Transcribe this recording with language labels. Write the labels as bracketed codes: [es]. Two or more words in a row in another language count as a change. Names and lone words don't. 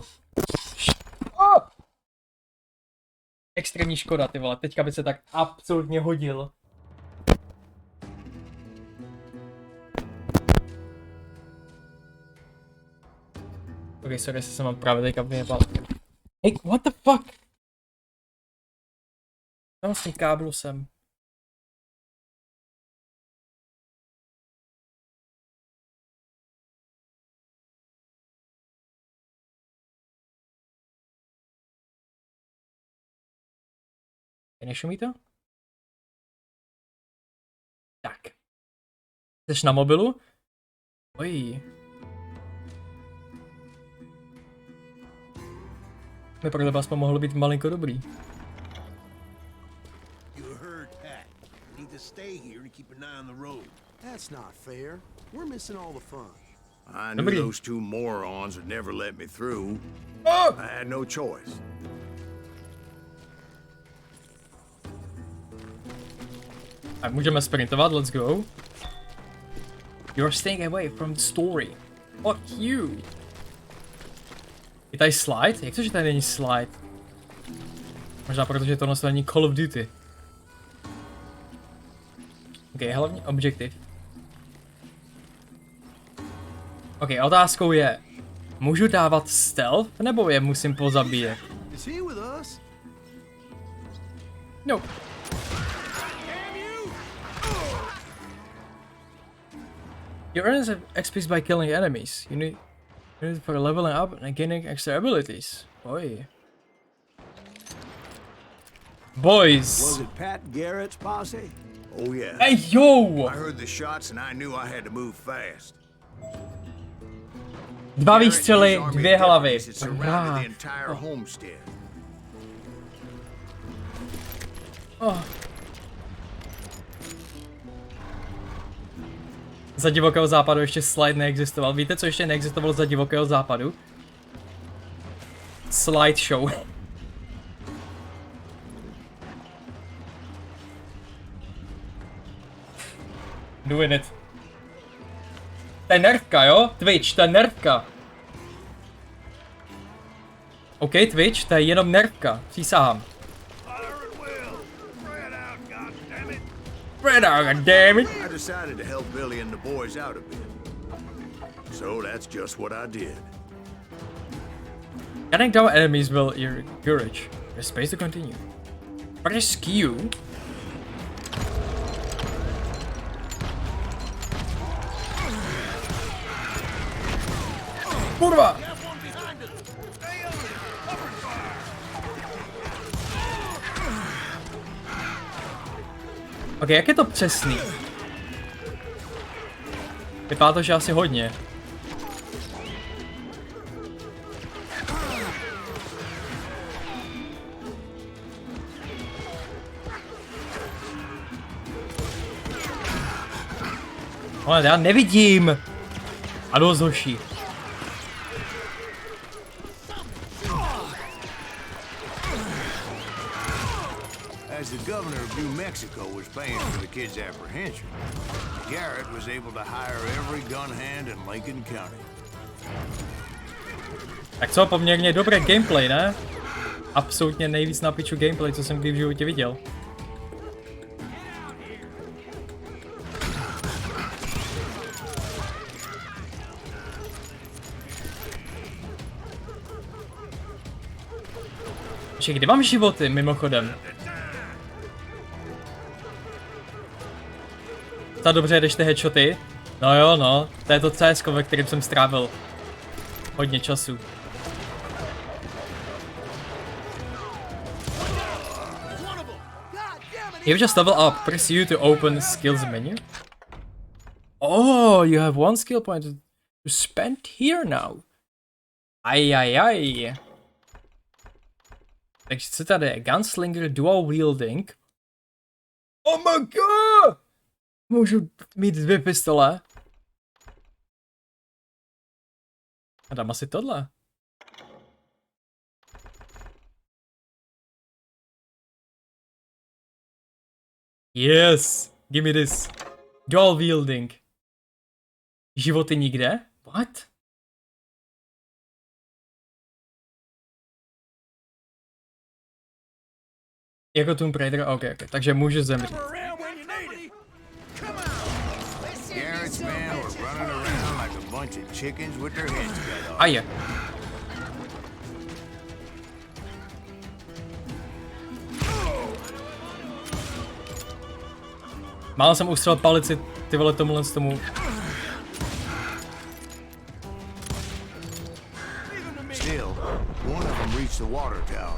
[cs] Oh! Extrémní škoda, ty vole, teďka by se tak absolutně hodil. [en] Ok, sorry, [cs] se mám právě teďka vyjebal. [en] Hey, what the fuck? [cs] Tam s tím káblu jsem. Nešumí to? Tak. Jsi na mobilu? Oj. Mi pro tebe aspoň mohlo být malinko dobrý. [en] That's not fair. We're missing all the fun. I knew those two morons would never let me through. Oh! I had no choice. [cs] A můžeme sprintovat, [en] let's go. You're staying away from the story. Fuck you. [cs] Je tady slide? Jak to, že tady není slide? Možná protože tohle není Call of Duty. Ok, hlavní objektiv. Ok, otázkou je, můžu dávat stealth, nebo je musím pozabíjet? [en] Is he with us? No. You earn XP by killing enemies. You need it for leveling up and gaining extra abilities. Oi. Boys. Was it Pat Garrett's posse? Oh yeah. Hey yo! I heard the shots and I knew I had to move fast. [cs] Dva výstřely, dvě hlavy. [en] Surrounded the entire homestead. Oh. [cs] Za divokého západu ještě slide neexistoval. Víte, co ještě neexistovalo za divokého západu? [en] Slideshow. Doing it. [cs] To je nervka, jo? Twitch, to je nervka. OK, Twitch, to je jenom nervka. Přísahám. [en] Spread out, goddammit. I decided to help Billy and the boys out a bit. So that's just what I did. Cutting down enemies will your courage. There's space to continue. Press Q. Kurva! [cs] Ok, jak je to přesný? Vypadá to, že asi hodně. Ale já nevidím! A dost hoší. [en] As the governor of New Mexico was paying for the kid's apprehension, Garrett was able to hire every gun hand in Lincoln County. [cs] Tak co, poměrně dobré gameplay, ne? Absolutně nejvíc na piču gameplay, co jsem kdy v životě viděl. Ještě kde mám životy, mimochodem? Tak dobře, jdeš ty headshoty? No jo, no, to je to CS, ve kterém jsem strávil hodně času. [en] You just level up, press U to open skills menu. Oh, you have one skill point to spend here now. [cs] Aj. Takže co tady je? [en] Gunslinger dual wielding. Oh my god! [cs] Můžu mít dvě pistole. A dám asi tohle. [en] Yes! Give me this. Dual wielding. [cs] Životy nikde? What? Jako Tomb Raider? OK. Takže může zemřít. [en] Garrett's men were running around like a bunch of chickens with their heads cut off. [cs] A je. Málo jsem ustřel palici, ty vole, tomu. [en] Still, one of them reached the water tower.